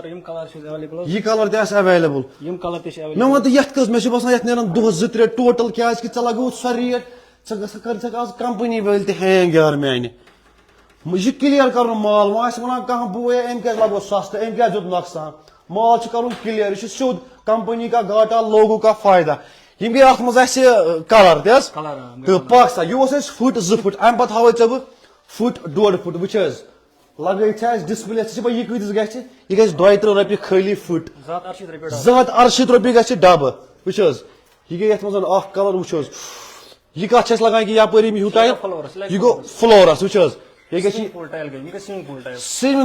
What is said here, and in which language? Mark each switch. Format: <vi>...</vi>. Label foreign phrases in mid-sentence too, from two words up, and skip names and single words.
<ks>کلر تہِ آسہِ ایویلیبل مےٚ وَن تہٕ یتھ کٔژ مےٚ چھُ باسان یتھ نیرن دۄہس 2-3 ٹوٹل کیٛازِ کہِ ژےٚ لگووُتھ سۄ ریٹ ژٕ کٔرِتھ آز کمپنی وٲلۍ تہِ ہینگ یار میانہِ یہِ چھُ کلیر کرُن مال وۄنۍ آسہِ ونان کانٛہہ بوے أمۍ کیٛازِ لگوو سستہٕ أمۍ کیٛازِ دیُت نۄقصان مال چھُ کرُن کلیر یہِ چھُ سیوٚد</ks> <ur>کمپنی کا گاٹا لوگو کا فٲیدٕ</ur> <ks>یِم گٔے اتھ منٛز اَسہِ کلر تہِ حظ تہٕ پک سا یہِ اوس اَسہِ 2 فٹ امہِ پتہٕ ہاوے ژےٚ بہٕ 1.5 فٹ وٕچھ حظ لگٲیِتھ چھِ اَسہِ ڈسپلے ژٕ چھِ پاے یہِ کۭتِس گژھِ یہِ گژھِ 32 رۄپیہِ خٲلی فٹ 268 رۄپیہِ گژھِ ڈبہٕ وٕچھ حظ یہِ گٔے یتھ منٛز اکھ کلر وٕچھ حظ یہِ کتھ چھِ اَسہِ لگان کہِ یپٲرۍ یِم ہیوٗ ٹایل یہِ گوٚو فلورس وٕچھ حظ یہِ گژھِ سومنگ</ks>